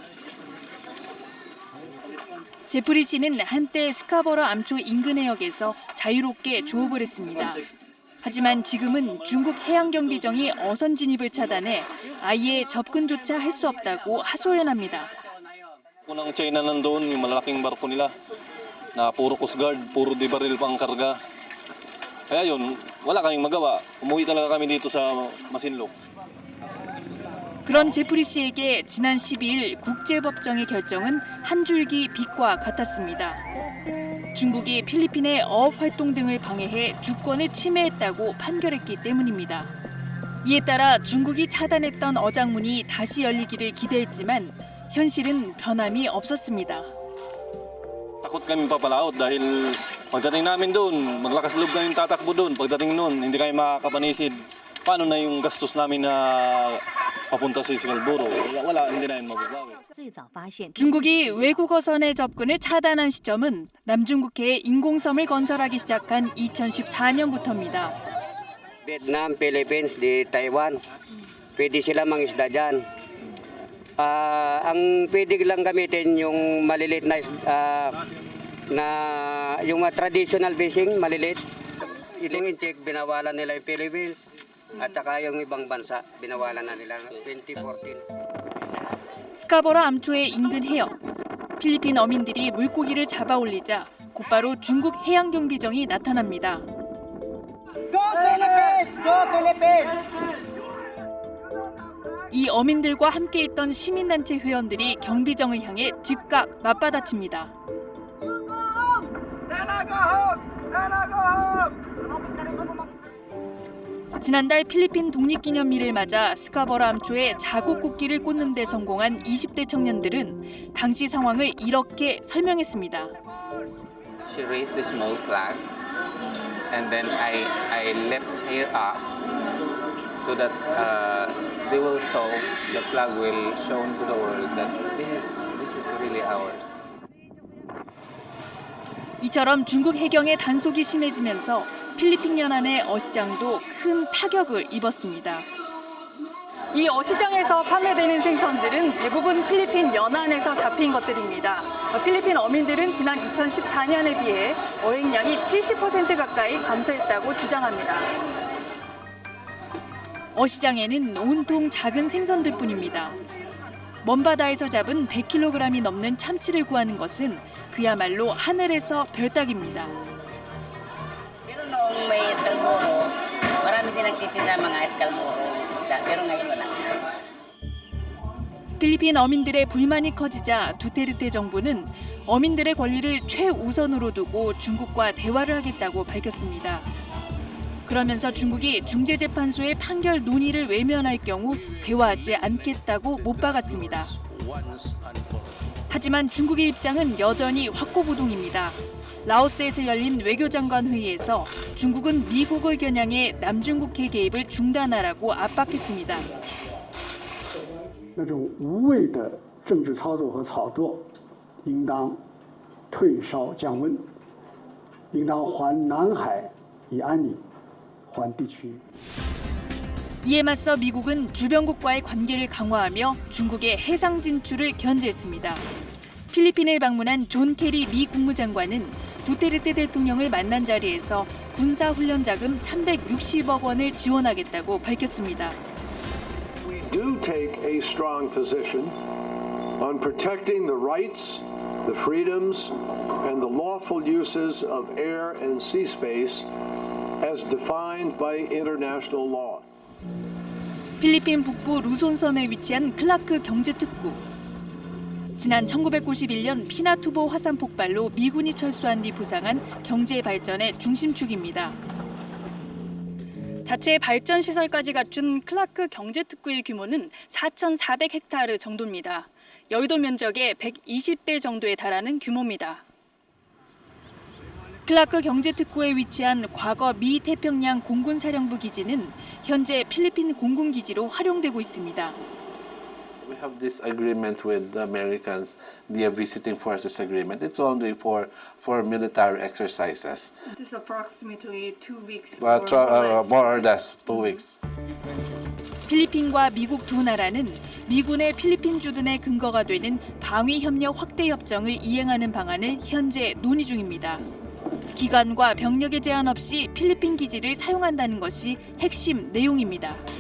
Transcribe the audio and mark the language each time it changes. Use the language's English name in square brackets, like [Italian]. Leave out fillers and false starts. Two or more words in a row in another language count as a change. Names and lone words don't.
[Korean] 제프리 씨는 한때 스카버러 암초 인근 해역에서 자유롭게 조업을 했습니다. 하지만 지금은 중국 해양경비정이 어선 진입을 차단해 아예 접근조차 할 수 없다고 하소연합니다. [Filipino] Unang China nandoon, yung malalaking barko nila na puro [English] Coast Guard, [Filipino] puro de baril pang karga. Kaya yun, wala kaming magawa. Umuwi talaga kami dito sa Masinloc. [Korean] 그런 제프리 씨에게 지난 12일 국제법정의 결정은 한 줄기 빛과 같았습니다. 중국이 필리핀의 어업 활동 등을 방해해 주권을 침해했다고 판결했기 때문입니다. 이에 따라 중국이 차단했던 어장문이 다시 열리기를 기대했지만 현실은 변함이 없었습니다. [Filipino] Takot kami papalaot dahil pagdating namin doon, maglakas loob kami tatakbo doon. Pagdating noon, hindi kami makakapanisid. Paano na yung gastos namin na papunta sa Scarborough? Wala, hindi na yun mababawi. [Korean] 중국이 외국어선의 접근을 차단한 시점은 남중국해에 인공섬을 건설하기 시작한 2014년부터입니다. [Filipino] Vietnam, Philippines, di Taiwan. Pwede sila mangisda dyan. Ang pwede lang gamitin yung maliliit na yung [English] traditional fishing, [Filipino] maliliit. Ilingin check, binawalan nila yung Philippines at saka yung ibang bansa, binawalan na nila 2014. [Korean] 스카버러 암초의 인근 해역. 필리핀 어민들이 물고기를 잡아 올리자 곧바로 중국 해양경비정이 나타납니다. [English] Go Philippines! Go Philippines! [Korean] 이 어민들과 함께 있던 시민단체 회원들이 경비정을 향해 즉각 맞받아칩니다. 지난달 필리핀 독립기념일을 맞아 스카버러 암초에 자국 국기를 꽂는 데 성공한 20대 청년들은 당시 상황을 이렇게 설명했습니다. [English] She raised the small flag, and then I left her up so that they will show the flag will show to the world that this is really ours. [Korean] 이처럼 중국 해경의 단속이 심해지면서 필리핀 연안의 어시장도 큰 타격을 입었습니다. 이 어시장에서 판매되는 생선들은 대부분 필리핀 연안에서 잡힌 것들입니다. 필리핀 어민들은 지난 2014년에 비해 어획량이 70% 가까이 감소했다고 주장합니다. 어시장에는 온통 작은 생선들뿐입니다. 먼 바다에서 잡은 100kg이 넘는 참치를 구하는 것은 그야말로 하늘에서 별따기입니다. [Filipino] Pero noong may Scarborough, marami din nagtitinda mga Scarborough isda, pero ngayon wala. [Korean] 필리핀 어민들의 불만이 커지자 두테르테 정부는 어민들의 권리를 최우선으로 두고 중국과 대화를 하겠다고 밝혔습니다. 그러면서 중국이 중재재판소의 판결 논의를 외면할 경우 대화하지 않겠다고 못 박았습니다. 하지만 중국의 입장은 여전히 확고부동입니다. 라오스에서 열린 외교장관 회의에서 중국은 미국을 겨냥해 남중국해 개입을 중단하라고 압박했습니다. [Chinese] 那种无谓的政治操作和炒作，应当退烧降温，应当还南海以安宁，还地区。 [Korean] 이에 맞서 미국은 주변국과의 관계를 강화하며 중국의 해상 진출을 견제했습니다. 필리핀을 방문한 존 케리 미 국무장관은 두테르테 대통령을 만난 자리에서 군사훈련 자금 360억 원을 지원하겠다고 밝혔습니다. [English] We do take a strong position on protecting the rights, the freedoms, and the lawful uses of air and sea space as defined by international law. [Korean] 필리핀 북부 루손섬에 위치한 클라크 경제특구. 지난 1991년 피나투보 화산 폭발로 미군이 철수한 뒤 부상한 경제 발전의 중심축입니다. 자체 발전 시설까지 갖춘 클라크 경제특구의 규모는 4,400헥타르 정도입니다. 여의도 면적의 120배 정도에 달하는 규모입니다. 클라크 경제특구에 위치한 과거 미 태평양 공군사령부 기지는 현재 필리핀 공군기지로 활용되고 있습니다. [English] We have this agreement with the Americans, the Visiting Forces Agreement. It's only for military exercises. This is approximately 2 weeks More or less 2 weeks. [Korean] 필리핀과 미국 두 나라는 미군의 필리핀 주둔의 근거가 되는 방위협력 확대 협정을 이행하는 방안을 현재 논의 중입니다. 기간과 병력의 제한 없이 필리핀 기지를 사용한다는 것이 핵심 내용입니다.